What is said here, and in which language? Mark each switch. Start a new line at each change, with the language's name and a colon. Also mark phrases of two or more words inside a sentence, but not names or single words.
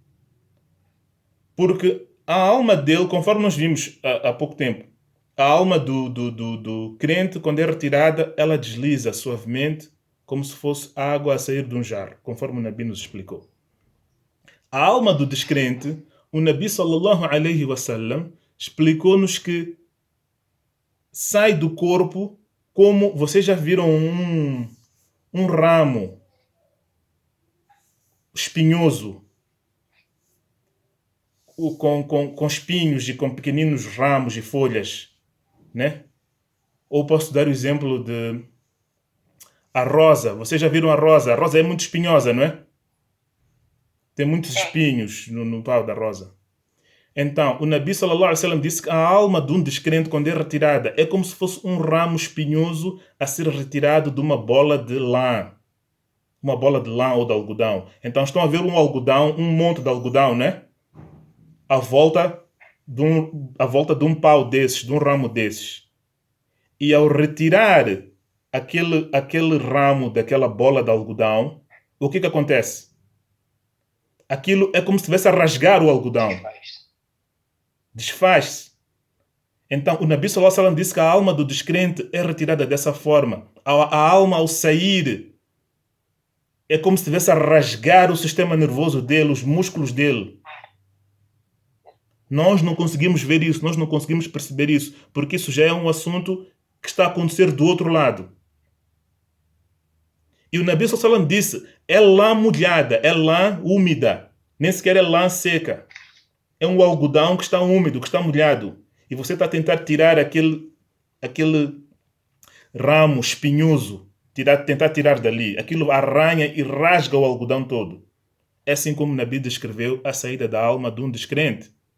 Portuguese: Porque a alma dele, conforme nós vimos há pouco tempo, a alma do crente, quando é retirada, ela desliza suavemente, como se fosse água a sair de um jarro, conforme o Nabi nos explicou. A alma do descrente, o Nabi
Arabic: صلى الله عليه وسلم
Portuguese: explicou-nos que sai do corpo como, vocês já viram um ramo espinhoso, com espinhos e com pequeninos ramos e folhas, né? Ou posso dar o exemplo de a rosa. Vocês já viram a rosa? A rosa é muito espinhosa, não é? Tem muitos espinhos no pau da rosa. Então, o Nabi
Arabic: صلى الله عليه وسلم
Portuguese: disse que a alma de um descrente, quando é retirada, é como se fosse um ramo espinhoso a ser retirado de uma bola de lã. Uma bola de lã ou de algodão. Então, estão a ver um algodão, um monte de algodão, né? À volta de um pau desses, de um ramo desses. E ao retirar aquele ramo daquela bola de algodão, o que acontece? Aquilo é como se estivesse a rasgar o algodão. Desfaz-se. Então, o Nabi
Arabic: صلى الله عليه وسلم
Portuguese: disse que a alma do descrente é retirada dessa forma. A alma, ao sair, é como se estivesse a rasgar o sistema nervoso dele, os músculos dele. Nós não conseguimos ver isso, nós não conseguimos perceber isso, porque isso já é um assunto que está a acontecer do outro lado. E o Nabi
Arabic: صلى الله عليه وسلم
Portuguese: disse, é lã molhada, é lã úmida, nem sequer é lã seca. É um algodão que está úmido, que está molhado. E você está a tentar tirar aquele ramo espinhoso, tentar tirar dali. Aquilo arranha e rasga o algodão todo. É assim como o Nabi descreveu a saída da alma de um descrente.